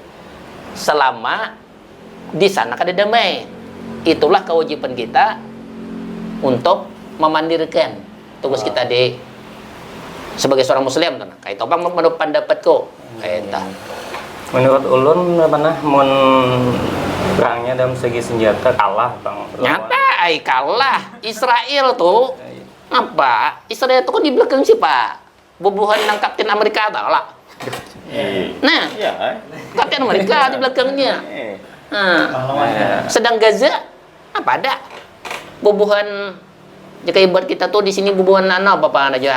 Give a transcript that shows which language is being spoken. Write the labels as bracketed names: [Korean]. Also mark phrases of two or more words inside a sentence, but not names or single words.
[Indonesian] Selama di sana kada damai, itulah kewajiban kita untuk memandirikan tugas kita di sebagai seorang muslim tuh. Kayak apa menurut pendapatku? Kayak [Banjar] Menurut ulun mana mun perangnya dalam segi senjata kalah bang. Nyata ay kalah Israel tuh. Apa? Israel tuh kan di belakang siapa? Bubuhan ng Kapten Amerika tau lah. [Indonesian] Nah, Kapten Amerika di belakangnya. Sedang Gaza apa ada? [Banjar] Bubuhan ya kayak buat kita tuh di sini bubuhan apa aja?